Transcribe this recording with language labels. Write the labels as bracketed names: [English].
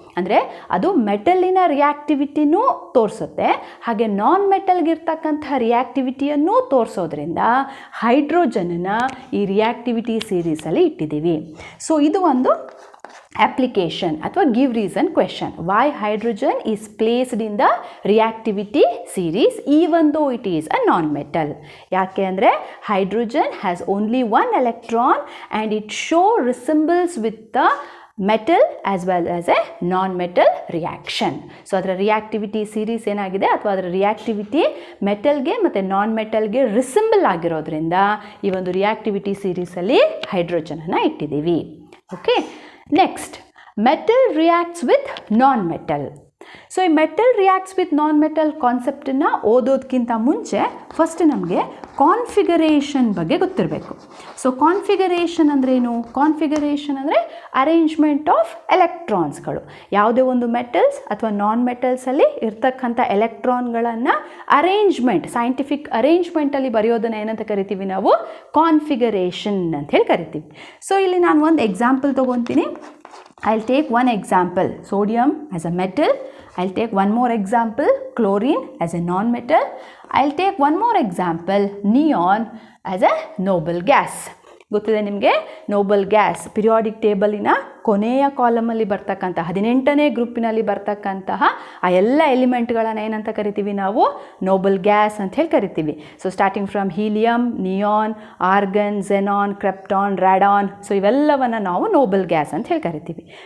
[Kannada] ಅಂದರೆ ಅದು ಮೆಟಲಿನ ರಿಯಾಕ್ಟಿವಿಟಿನೂ ತೋರಿಸುತ್ತೆ, ಹಾಗೆ ನಾನ್ ಮೆಟಲ್ಗಿರ್ತಕ್ಕಂಥ ರಿಯಾಕ್ಟಿವಿಟಿಯನ್ನು ತೋರಿಸೋದ್ರಿಂದ ಹೈಡ್ರೋಜನನ್ನು ಈ ರಿಯಾಕ್ಟಿವಿಟಿ ಸೀರೀಸಲ್ಲಿ ಇಟ್ಟಿದ್ದೀವಿ. ಸೊ ಇದು ಒಂದು application ಅಥವಾ [English] give reason question. Why hydrogen is placed in the reactivity series even though it is a non-metal? [Kannada] ಯಾಕೆ ಅಂದರೆ [English] hydrogen has only 1 electron and it resembles with the metal as well as a non-metal reaction. [Kannada] So ಅದರ reactivity series ಏನಾಗಿದೆ ಅಥವಾ ಅದರ reactivity ಮೆಟಲ್ಗೆ ಮತ್ತು ನಾನ್ ಮೆಟಲ್ಗೆ resemble ಆಗಿರೋದ್ರಿಂದ ಈ ಒಂದು ರಿಯಾಕ್ಟಿವಿಟಿ ಸೀರೀಸಲ್ಲಿ ಹೈಡ್ರೋಜನನ್ನು ಇಟ್ಟಿದ್ದೀವಿ. [English] Okay, next, metal reacts with non metal. [Kannada] So ಈ metal reacts with non metal ಕಾನ್ಸೆಪ್ಟನ್ನು ಓದೋದಕ್ಕಿಂತ ಮುಂಚೆ ಫಸ್ಟ್ ನಮಗೆ ಕಾನ್ಫಿಗರೇಷನ್ ಬಗ್ಗೆ ಗೊತ್ತಿರಬೇಕು. ಸೊ ಕಾನ್ಫಿಗರೇಷನ್ ಅಂದ್ರೇನು? ಕಾನ್ಫಿಗರೇಷನ್ ಅಂದರೆ [English] Arrangement of ಎಲೆಕ್ಟ್ರಾನ್ಸ್ಗಳು. [Kannada] ಯಾವುದೇ ಒಂದು ಮೆಟಲ್ಸ್ ಅಥವಾ ನಾನ್ ಮೆಟಲ್ಸಲ್ಲಿ ಇರ್ತಕ್ಕಂಥ ಎಲೆಕ್ಟ್ರಾನ್ಗಳನ್ನು ಅರೇಂಜ್ಮೆಂಟ್, ಸೈಂಟಿಫಿಕ್ ಅರೇಂಜ್ಮೆಂಟಲ್ಲಿ ಬರೆಯೋದನ್ನು ಏನಂತ ಕರಿತೀವಿ ನಾವು? ಕಾನ್ಫಿಗರೇಷನ್ ಅಂತ ಹೇಳಿ ಕರಿತೀವಿ. ಸೊ ಇಲ್ಲಿ ನಾನು ಒಂದು example ತೊಗೊತೀನಿ. [English] I'll take one example, sodium as a metal. I'll take one more example, chlorine as a non-metal. I'll take one more example, neon as a noble gas. [Kannada] ಗೊತ್ತಿದೆ ನಿಮಗೆ ನೋಬಲ್ ಗ್ಯಾಸ್ ಪಿರಿಯಾಡಿಕ್ ಟೇಬಲಿನ ಕೊನೆಯ ಕಾಲಮಲ್ಲಿ ಬರ್ತಕ್ಕಂಥ 18ನೇ ಗ್ರೂಪಿನಲ್ಲಿ ಬರ್ತಕ್ಕಂತಹ ಆ ಎಲ್ಲ ಎಲಿಮೆಂಟ್ಗಳನ್ನು ಏನಂತ ಕರಿತೀವಿ ನಾವು ನೋಬಲ್ ಗ್ಯಾಸ್ ಅಂತ ಹೇಳಿ ಕರಿತೀವಿ. So [English] starting from [Kannada] helium, neon, organ, xenon, ಕ್ರೆಪ್ಟಾನ್, ರಾಡಾನ್, so ಇವೆಲ್ಲವನ್ನು ನಾವು ನೋಬಲ್ ಗ್ಯಾಸ್ ಅಂತ ಹೇಳಿ ಕರಿತೀವಿ.